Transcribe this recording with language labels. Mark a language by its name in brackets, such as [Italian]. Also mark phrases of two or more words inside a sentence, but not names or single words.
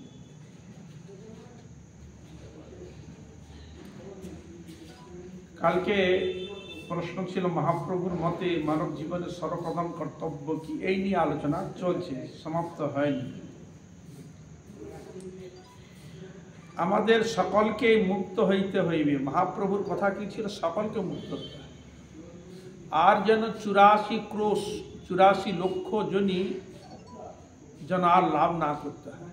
[Bangla] কালকে প্রশ্ন ছিলো মহাপ্রভুর মতে মানব জীবন সর্বপ্রথম কর্তব্য কী এই নিয়ে আলোচনা চলছে, সমাপ্ত হয়নি। আমাদের সকলকে মুক্ত হইতে হইবে। মহাপ্রভুর কথা কি ছিল? সকলকে মুক্ত হতে হবে। আর যেন 84 লক্ষ জনই যেন আর লাভ না করতে হয়।